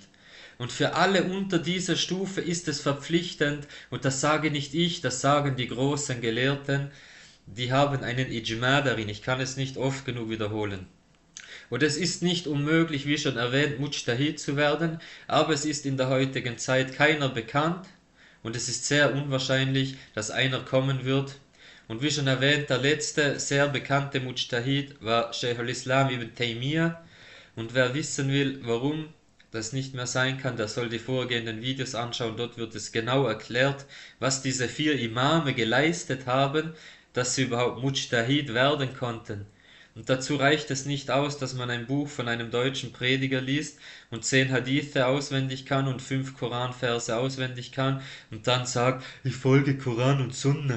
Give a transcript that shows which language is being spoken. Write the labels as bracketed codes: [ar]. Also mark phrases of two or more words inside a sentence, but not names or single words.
[de] Und für alle unter dieser Stufe ist es verpflichtend, und das sage nicht ich, das sagen die großen Gelehrten, die haben einen Ijma darin, ich kann es nicht oft genug wiederholen. Und es ist nicht unmöglich, wie schon erwähnt, Mujtahid zu werden, aber es ist in der heutigen Zeit keiner bekannt und es ist sehr unwahrscheinlich, dass einer kommen wird. Und wie schon erwähnt, der letzte sehr bekannte Mujtahid war Shaykh al-Islam ibn Taymiyyah. Und wer wissen will, warum das nicht mehr sein kann, der soll die vorgehenden Videos anschauen. Dort wird es genau erklärt, was diese 4 Imame geleistet haben, dass sie überhaupt Mujtahid werden konnten. Und dazu reicht es nicht aus, dass man ein Buch von einem deutschen Prediger liest und 10 Hadithe auswendig kann und 5 Koranverse auswendig kann und dann sagt, ich folge Koran und Sunna.